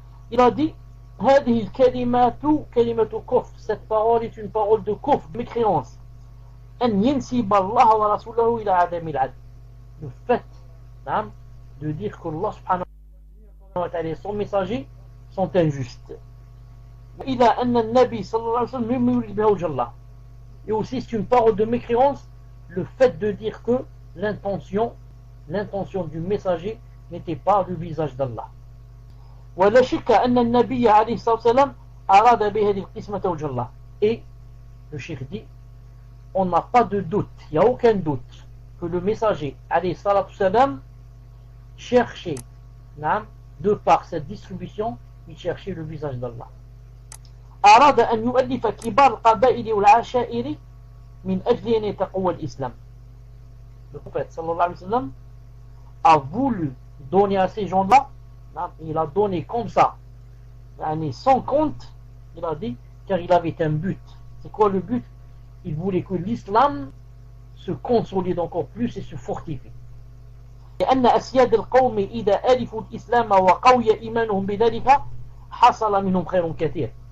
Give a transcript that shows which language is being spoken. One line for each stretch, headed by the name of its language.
French: Il a dit
Arabic: هذه الكلمات كلمة كفر.
French: Cette parole est une parole de kufr, de mécréance.
Arabic: أن ينسب الله ورسوله إلى عدم العدل.
French: Le fait de dire que Allah subhanahu wa ta'ala et son messager sont injustes.
Arabic: إلى أن النبي صلى الله عليه وسلم لم يرد بها وجه الله.
French: Et aussi c'est une parole de mécréance le fait de dire que l'intention du messager n'était pas le visage d'Allah.
Arabic: ولا شك أن النبي عليه الصلاة والسلام أراد بهذه القسمة وجه الله.
French: Et le cheikh dit on n'a pas de doute, il n'y a aucun doute que le messager alayhi salatu salam cherchait de par cette distribution, il cherchait le visage d'Allah.
Arabic: أراد أن يؤلف كبار القبائل والعشائر من أجل أن يتقوى الإسلام.
French: Le prophète sallallahu alayhi wa sallam a voulu donner à ces gens-là, il a donné comme ça, sans compte, il a dit, car il avait un but. C'est quoi le but? Il voulait que l'islam se consolide encore plus et se fortifie.
Arabic: لأن أسياد القوم إذا ألفوا الإسلام وقوي إيمانهم بذلك حصل منهم خير كثير.